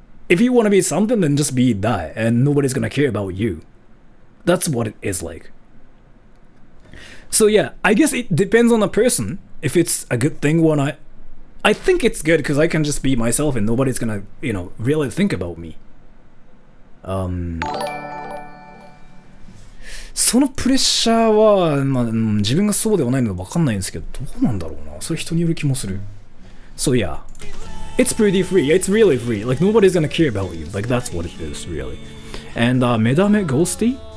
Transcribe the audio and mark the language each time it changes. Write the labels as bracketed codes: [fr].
[en] If you want to be something, then just be that, and nobody's gonna care about you. That's what it is like. So, yeah, I guess it depends on the person, if it's a good thing or not. I think it's good because I can just be myself and nobody's gonna, you know, really think about me. [ja] そのプレッシャーは、まあ、自分がそうではないので分かんないんですけど、どうなんだろうな。それ人による気もする。 [en] So yeah, it's pretty free. It's really free. Like nobody's gonna care about you. Like that's what it is, really. And Madame Ghosty.